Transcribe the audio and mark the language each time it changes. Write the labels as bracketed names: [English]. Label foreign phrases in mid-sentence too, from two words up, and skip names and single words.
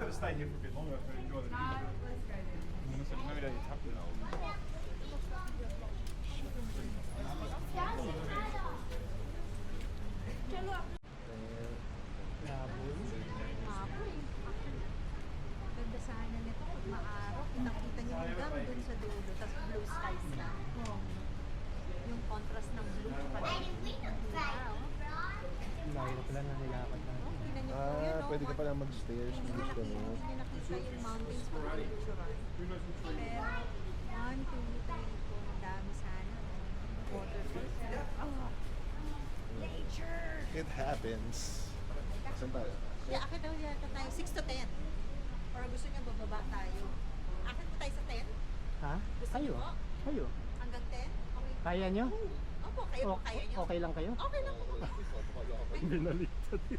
[German] hier für viel longer. Du musst ja immer wieder die Tappen laufen. [Filipino] Ganda sana nito pag maaraw. Kitang-kita niyo hanggang dun sa dulo. Tapos [English] blue skies [Filipino] na. Yung contrast ng blue at araw. Mahirap pala na nilakad na. Tingnan niyo po yun, Pwede ka pala mag-stairs kung gusto mo. Hindi niyo nakita yung mountains po ng picturean. Pero 1, 2, 3 po. Ang dami sana. Waterfalls. Nature! [English] It happens. [Filipino] Saan tayo? Kaya akit daw yata tayo 6 to 10. Or gusto niyo bababa tayo? Akit po tayo sa 10? Ha? Gusto Kayo? niyo po? Kayo? Hanggang 10? Okay. Kaya nyo? Opo, kayo po kaya niyo? Okay lang kayo? Okay lang po. Binaliktad yun.